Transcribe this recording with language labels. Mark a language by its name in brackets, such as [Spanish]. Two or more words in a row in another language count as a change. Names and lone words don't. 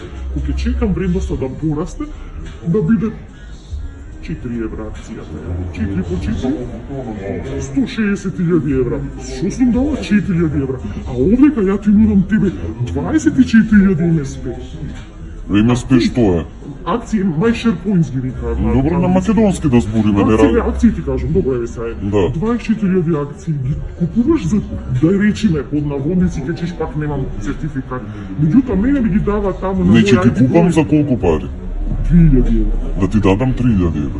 [Macedonian] Кога ќе чекам вредноста да порасте, да биде 4 евра акцијата. 4 по 4, 160.000 евра. Што сум дала? 4.000 евра. А овдека ја ти нудам тебе 24.000 МСП. МСП што е? Акции, [English] my share points [Macedonian] ги викаат. Добро, на македонски да збориме, не ради. Акции ти кажам, добро е сега. Да. 24.000 акции ги купуваш за, да речиме, под наводници, ќе чеш пак немам сертификат. Меѓутоа, мене ми ги дава таму на Не, ќе ти купам за колку пари? 3.000 евра. Да ти дадам 3.000 евра.